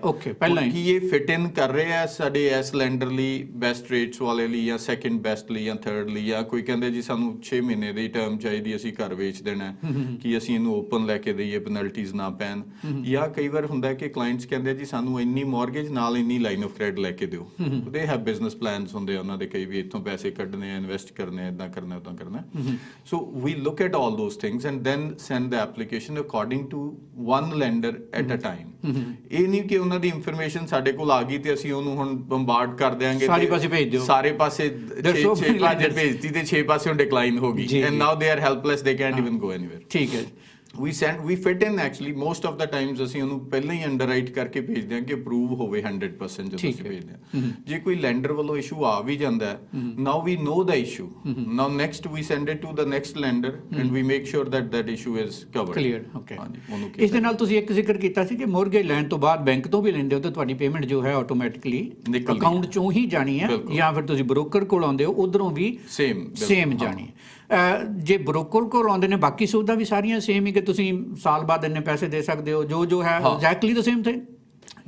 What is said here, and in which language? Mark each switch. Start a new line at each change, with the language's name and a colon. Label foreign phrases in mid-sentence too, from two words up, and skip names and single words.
Punjabi: ਓਕੇ, ਪਹਿਲਾਂ ਹੀ ਕੀ ਇਹ
English: fit in
Punjabi: ਕਰ ਰਿਹਾ ਸਾਡੇ ਇਸ ਲੈਂਡਰ ਲਈ,
English: best rates
Punjabi: ਵਾਲੇ ਲਈ, ਜਾਂ
English: second best
Punjabi: ਲਈ, ਜਾਂ ਥਰਡ ਲਈ, ਜਾਂ ਕੋਈ ਕਹਿੰਦੇ ਜੀ ਸਾਨੂੰ 6 ਮਹੀਨੇ ਦੀ ਟਰਮ ਚਾਹੀਦੀ, ਅਸੀਂ ਘਰ ਵੇਚ ਦੇਣਾ, ਕਿ ਅਸੀਂ ਇਹਨੂੰ ਓਪਨ ਲੈ ਕੇ ਦਈਏ, ਪੈਨਲਟੀਜ਼ ਨਾ ਪੈਣ। ਜਾਂ ਕਈ ਵਾਰ ਹੁੰਦਾ ਕਿ ਕਲਾਇੰਟਸ ਕਹਿੰਦੇ ਜੀ ਸਾਨੂੰ ਇੰਨੀ ਮਾਰਗੇਜ ਨਾਲ ਇੰਨੀ
English: line of credit
Punjabi: ਲੈ ਕੇ ਦਿਓ।
English: they have business plans
Punjabi: ਹੁੰਦੇ ਆ ਉਹਨਾਂ ਦੇ, ਕਈ ਵੀ ਇੱਥੋਂ ਪੈਸੇ ਕੱਢਣੇ ਆ, ਇਨਵੈਸਟ ਕਰਨੇ ਆ, ਇੱਦਾਂ ਕਰਨਾ, ਉੱਦਾਂ ਕਰਨਾ।
English: so we look at all those things and then send the application according to one lender at a time.
Punjabi: ਇਹ ਨਹੀਂ ਕਿ ਉਹਨਾਂ ਦੀ ਇਨਫੋਰਮੇਸ਼ਨ ਸਾਡੇ ਕੋਲ ਆ ਗਈ ਤੇ ਅਸੀਂ ਉਹਨੂੰ ਹੁਣ ਬੰਬਾਰਡ ਕਰ ਦਿਆਂਗੇ, ਸਾਰੇ ਪਾਸੇ ਭੇਜ ਦਿਓ, ਸਾਰੇ ਪਾਸੇ 6 ਭੇਜਤੀ ਤੇ 6 ਪਾਸੇ ਡਿਕਲਾਈਨ ਹੋ ਗਈ,
English: and now they are helpless, they can't even go anywhere.
Punjabi: ਠੀਕ ਹੈ।
English: we fit in actually most of the times
Punjabi: ਅਸੀਂ ਉਹਨੂੰ ਪਹਿਲਾਂ ਹੀ ਅੰਡਰਰਾਈਟ ਕਰਕੇ ਭੇਜਦੇ ਹਾਂ ਕਿ ਅਪਰੂਵ ਹੋਵੇ 100% ਜਦੋਂ ਅਸੀਂ ਭੇਜਦੇ ਹਾਂ। ਜੇ ਕੋਈ ਲੈਂਡਰ ਵੱਲੋਂ ਇਸ਼ੂ ਆ ਵੀ ਜਾਂਦਾ ਹੈ,
English: now we know the issue, now next we send it to the next lender and we make sure that that issue is covered, clear.
Punjabi: Okay, ਹਾਂਜੀ। ਇਸ ਦੇ ਨਾਲ ਤੁਸੀਂ ਇੱਕ ਜ਼ਿਕਰ ਕੀਤਾ ਸੀ ਕਿ ਮੋਰਗੇਜ ਲੈਣ ਤੋਂ ਬਾਅਦ ਬੈਂਕ ਤੋਂ ਵੀ ਲੈਂਦੇ ਹੋ ਤਾਂ ਤੁਹਾਡੀ ਪੇਮੈਂਟ ਜੋ ਹੈ ਆਟੋਮੈਟਿਕਲੀ ਅਕਾਊਂਟ ਚੋਂ ਹੀ ਜਾਣੀ ਹੈ, ਜਾਂ ਫਿਰ ਤੁਸੀਂ ਬ੍ਰੋਕਰ ਕੋਲ ਆਉਂਦੇ ਹੋ ਉਧਰੋਂ ਵੀ ਸੇਮ ਜਾਣੀ ਹੈ। ਜੇ ਬ੍ਰੋਕਰ ਕੋਲ ਆਉਂਦੇ ਨੇ ਬਾਕੀ ਸੁਵਿਧਾ ਵੀ ਸਾਰੀਆਂ ਸੇਮ ਹੀ, ਕਿ ਤੁਸੀਂ ਸਾਲ ਬਾਅਦ ਇੰਨੇ ਪੈਸੇ ਦੇ ਸਕਦੇ ਹੋ, ਜੋ ਹੈ
English: exactly the same thing?